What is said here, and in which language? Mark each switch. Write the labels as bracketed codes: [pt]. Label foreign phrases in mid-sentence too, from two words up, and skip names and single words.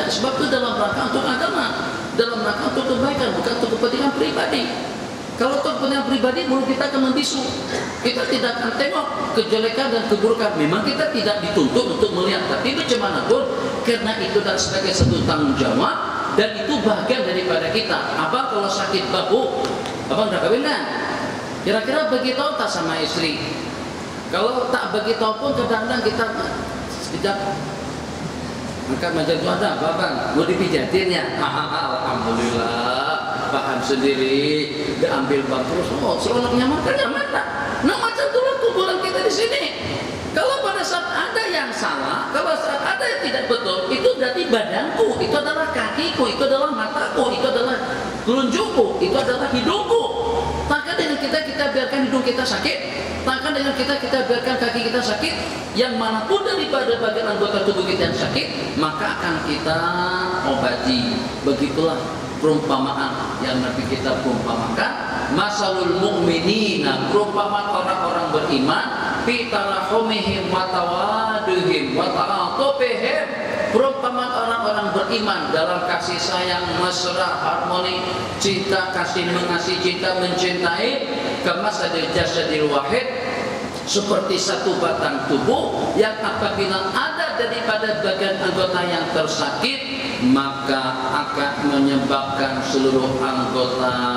[id] Sebab itu dalam rangka untuk agama, dalam rangka untuk kebaikan, bukan untuk kepentingan pribadi. Kalau untuk kepentingan pribadi, mulut kita akan membisu. Kita tidak akan tengok kejelekan dan keburukan. Memang kita tidak dituntut untuk melihat, tapi bagaimanapun, karena itu adalah sebagai satu tanggung jawab. Dan itu bagian daripada kita. Abang kalau sakit bahu, abang dah kahwin kan? Kira-kira beritahu tak sama istri? Kalau tak beritahu pun kadang-kadang kita sekejap angkat macam tu ada apa bang? Mau dipijatin ya? Alhamdulillah, paham sendiri. Dia ambil bang terus. Oh, seronoknya makan tak? Nah macam itulah kumpulan kita di sini. Kalau pada saat ada yang salah, kalau saat ada yang tidak betul, itu berarti badanku, itu adalah kakiku, itu adalah mataku, itu adalah telunjukku, itu adalah hidungku. Maka dengan kita biarkan biarkan hidung kita sakit, tak akan dengan kita biarkan kaki kita sakit, yang manapun daripada bagian anggota tubuh kita yang sakit, maka akan kita obati. Begitulah perumpamaan yang Nabi kita perumpamakan, [ar] masalul mu'minina, [id] perumpamaan orang-orang beriman, [ar] fi tarahumihim wa tawaduhim wa ta'atufihim, [id] perumpamaan orang-orang beriman dalam kasih sayang, mesra, harmoni, cinta, kasih mengasihi, cinta mencintai, [ar] kamasadil jasadil wahid, [id] seperti satu batang tubuh yang apabila ada daripada bagian anggota yang tersakit, maka akan menyebabkan seluruh anggota